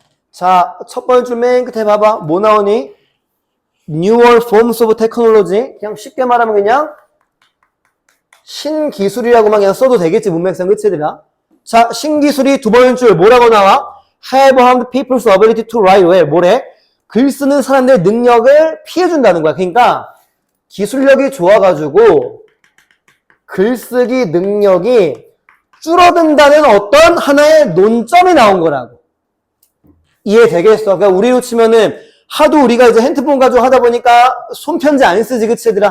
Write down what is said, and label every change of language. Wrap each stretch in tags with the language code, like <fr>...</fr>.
<ko>자, 첫 번째 줄 맨 끝에 봐봐. 뭐 나오니?</ko> <en>Newer forms of technology.</en> <ko>그냥 쉽게 말하면 그냥 신기술이라고만 그냥 써도 되겠지. 문맥상 그치들아. 자, 신기술이 두 번째 줄 뭐라고 나와?</ko> <en>Have harmed people's ability to write well.</en> <ko>뭐래? 글 쓰는 사람들의 능력을 피해준다는 거야. 그러니까 기술력이 좋아가지고 글쓰기 능력이 줄어든다는 어떤 하나의 논점이 나온 거라고. 이해되겠어? 그러니까 우리로 치면은 하도 우리가 이제 핸드폰 가지고 하다 보니까 손편지 안 쓰지, 그치, 얘들아?</ko>